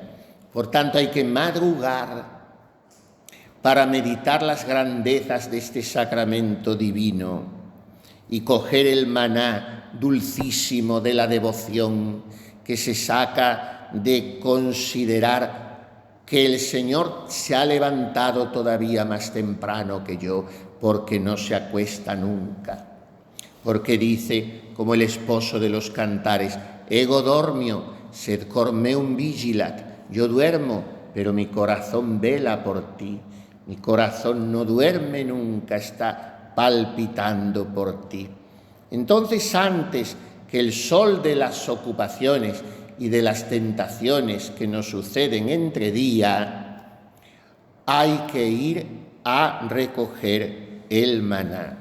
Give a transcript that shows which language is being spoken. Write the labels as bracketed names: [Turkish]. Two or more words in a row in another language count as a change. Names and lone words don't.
[Spanish] Por tanto, hay que madrugar para meditar las grandezas de este sacramento divino y coger el maná dulcísimo de la devoción que se saca de considerar que el Señor se ha levantado todavía más temprano que yo, porque no se acuesta nunca. Porque dice, como el esposo de los cantares: [Latin] ego dormio, sed cor meum vigilat, [Spanish] Yo duermo, pero mi corazón vela por ti. Mi corazón no duerme nunca, está palpitando por ti. Entonces, antes que el sol de las ocupaciones y de las tentaciones que nos suceden entre día, hay que ir a recoger el maná.